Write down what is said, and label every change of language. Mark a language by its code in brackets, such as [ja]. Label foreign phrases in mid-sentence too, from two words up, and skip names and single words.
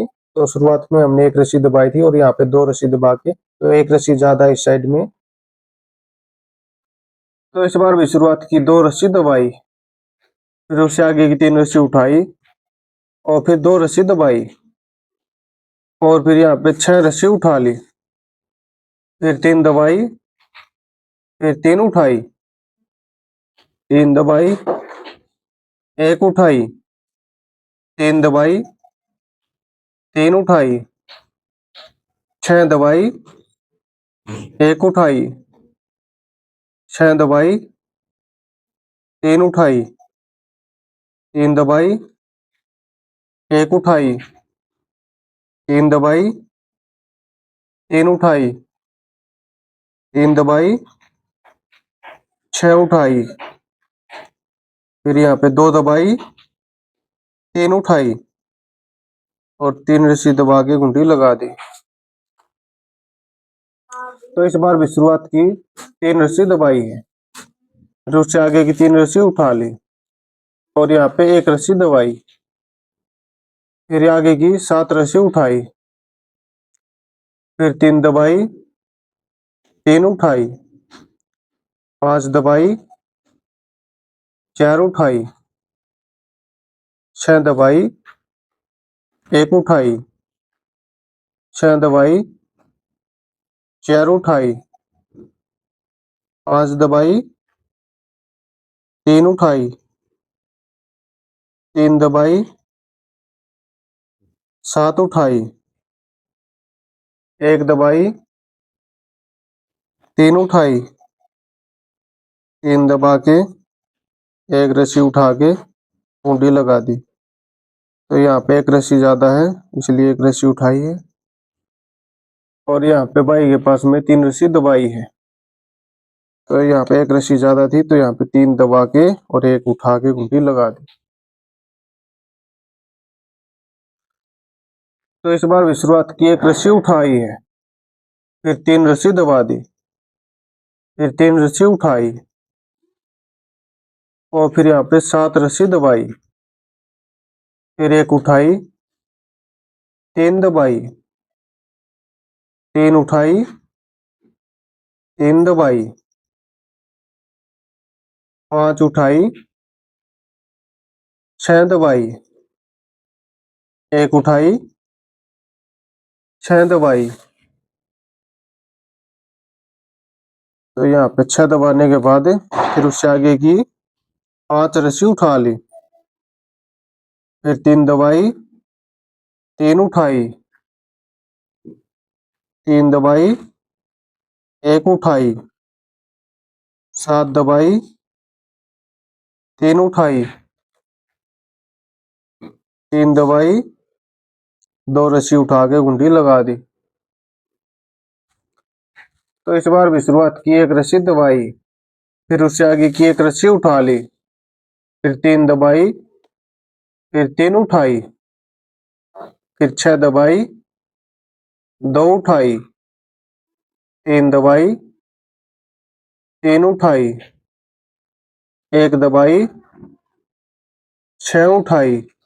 [hi] तो शुरुआत में हमने 1 रस्सी दबाई थी और यहाँ पे 2 रस्सी दबा के, तो 1 रस्सी ज्यादा इस साइड में। तो इस बार भी शुरुआत की 2 रस्सी दबाई, फिर उससे आगे की 3 रस्सी उठाई और फिर 2 रस्सी दबाई और फिर यहाँ पे 6 रस्सी उठा ली, फिर 3 दबाई, फिर 3 उठाई, 3 दबाई, 1 उठाई, 3 दबाई, 3 उठाई, 6 दबाई, 1 उठाई, 6 दबाई, 3 उठाई, 3 दबाई, 1 उठाई, 3 दबाई, 3 उठाई, 3 दबाई, 6 उठाई, फिर यहाँ पे 2 दबाई, 3 उठाई और 3 रस्सी दबा के घुंडी लगा दी। तो इस बार भी शुरुआत की 3 रस्सी दबाई है, फिर उससे आगे की 3 रस्सी उठा ली और यहाँ पे 1 रस्सी दबाई, फिर आगे की 7 रस्सी उठाई, फिर 3 दबाई, 3 उठाई, 5 दबाई, 4 उठाई, 6 दबाई एक उठाई, 6 दबाई, 4 उठाई, 5 दबाई, 3 उठाई, 3 दबाई, 7 उठाई, 1 दबाई, 3 उठाई, 3 दबा के एक रस्सी उठा के कुंडी लगा दी। तो यहाँ पे एक रस्सी ज्यादा है इसलिए एक रस्सी उठाई है, और यहाँ पे भाई के पास में 3 रस्सी दबाई है। तो यहाँ पे एक रस्सी ज्यादा थी तो यहाँ पे 3 दबा के और एक उठा के घुंडी लगा दी। तो इस बार भी शुरुआत की, एक रस्सी उठाई है, फिर 3 रस्सी दबा दी, फिर 3 रस्सी उठाई, और फिर यहाँ पे 7 रस्सी दबाई, फिर एक उठाई, 3 दबाई, 3 उठाई, 3 दबाई, 5 उठाई, 6 दबाई, एक उठाई, 6 दबाई। तो यहाँ पे 6 दबाने के बाद फिर उससे आगे की 5 रस्सी उठा ली, फिर 3 दबाई, 3 उठाई, 3 दबाई, एक उठाई, 7 दबाई, 3 उठाई, 3 दबाई, 2 रस्सी उठा के घुंडी लगा दी। तो इस बार भी शुरुआत की, एक रस्सी दबाई, फिर उससे आगे की एक रस्सी उठा ली, फिर 3 दबाई, फिर 3 उठाई, फिर 6 दबाई, 2 उठाई, 3 दबाई, 3 उठाई, एक दबाई, 6 उठाई,